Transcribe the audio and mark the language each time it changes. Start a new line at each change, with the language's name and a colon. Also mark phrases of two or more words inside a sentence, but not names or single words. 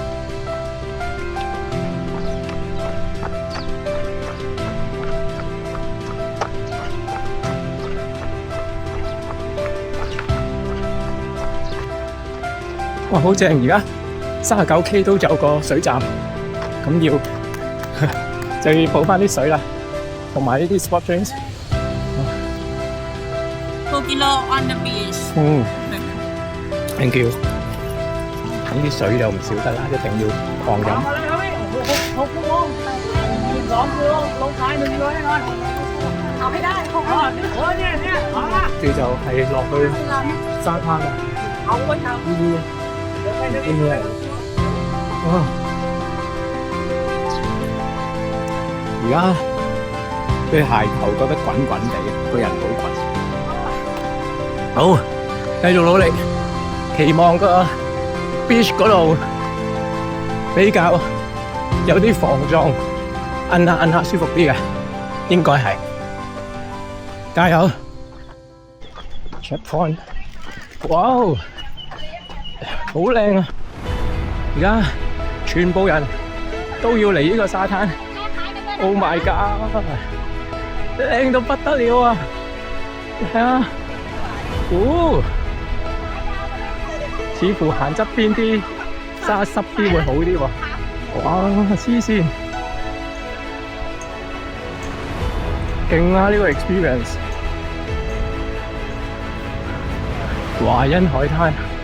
Cantonese: 哇，好正！而家39K 都有個水站，咁要就要補翻啲水啦，同埋呢啲
English: sport drinks。 2 kilo on the beach。 thank you。
Cantonese: 呢啲水就唔少得啦，一定要狂飲。
Thai: 6 ชั่วโมง2 กิโลลงท้าย1 กิโลแน่นอนเอาให้ได้โอ้ยเนี่ยเอาละ
Cantonese: 跟住就係落去沙灘啦。
Thai: เอาไว้ทำ
Cantonese: 呢啲哇！而家對鞋頭覺得滾滾地，個人好滾。好，繼續努力，期望個 beach 嗰度比較有啲防撞，摁下舒服啲嘅，應該係。加油！ checkpoint， 哇，好靚啊！而家全部人都要嚟呢個沙灘 ，
English: Oh my god，
Cantonese: 靚到不得了啊！係啊，似乎行側邊啲沙濕啲會好啲喎。哇，黐線，勁啊！呢個 experience， 華欣海灘。